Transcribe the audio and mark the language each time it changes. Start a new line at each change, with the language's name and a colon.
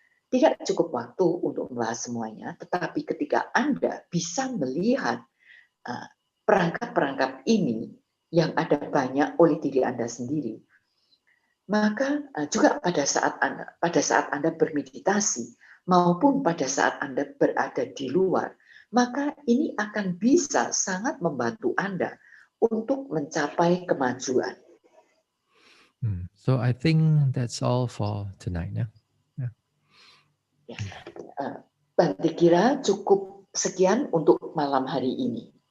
Indonesian: Tidak cukup waktu untuk membahas semuanya, tetapi ketika Anda bisa melihat perangkap-perangkap ini yang ada banyak oleh diri Anda sendiri, maka juga pada saat Anda bermeditasi maupun pada saat Anda berada di luar, maka ini akan bisa sangat membantu Anda untuk mencapai kemajuan.
English: So I think that's all for tonight.
Indonesian: Bante kira cukup sekian untuk malam hari ini.